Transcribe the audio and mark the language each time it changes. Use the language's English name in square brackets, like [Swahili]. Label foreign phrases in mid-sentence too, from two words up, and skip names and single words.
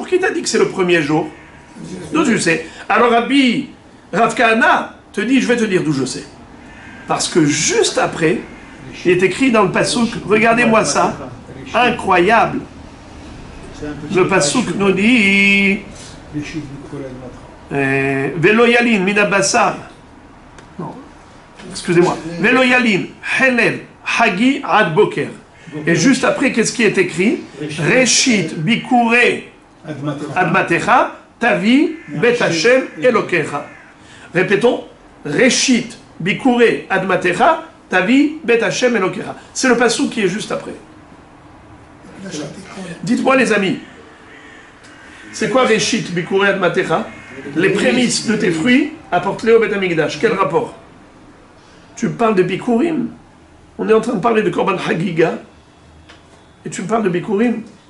[French] Qui t'a dit que c'est le premier jour? D'où tu sais? Alors Rav Kahana te dit, je vais te dire d'où je sais. Parce que juste après, il est écrit dans le pasuk, regardez-moi ça, incroyable. Le pasuk nous dit [Hebrew] ולא ילין מן הבשר. [French] Non, excusez-moi. [Hebrew] ולא ילין חלב חגי עד בקר. [French] Et juste après, qu'est-ce qui est écrit? [Hebrew] ראשית בכורי אדמתך תביא בית השם אלוקיך. Répétons. ראשית בכורי אדמתך תביא בית השם אלוקיך. [French] C'est le pasuk qui est juste après. Dites-moi les amis, c'est quoi [Hebrew] ראשית בכורי אדמתך? [French] Les prémices de tes fruits, apporte-les au [Hebrew] בית המקדש. [French] Quel rapport? Tu me parles de bikurim. On est en train de parler de [Hebrew] קרבן חגיגה. [French] Et tu me parles de bikurim.